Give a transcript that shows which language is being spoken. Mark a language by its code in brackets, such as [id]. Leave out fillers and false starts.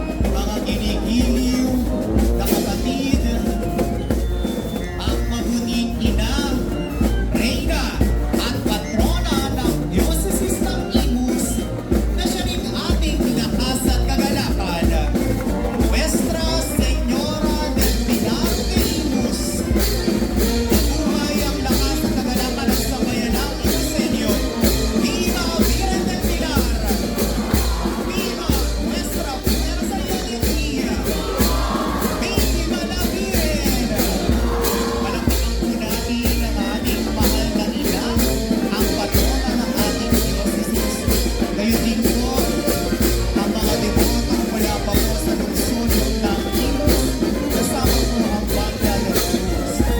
[tl] Mga ginigiliw na kapatid, ang mabuting ina, reyna at patrona ng Diocesis ng Imus na siya rin ating lakas at kagalakan, Nuestra Señora del Pilar de Imus. Mabuhay ang lakas at kagalakan ng sambayanang Imusenyo. [es] Viva Virgen del Pilar! Viva Nuestra Fuerza y Alegría! Viva la Virgen! [tl] Palakpakan po natin ang ating mahal na ina, ang patrona ng ating Diocesis. Gayon din po ang mga deboto mula pa po sa lungsod ng Imus, kasama po ang Banda ng Imus.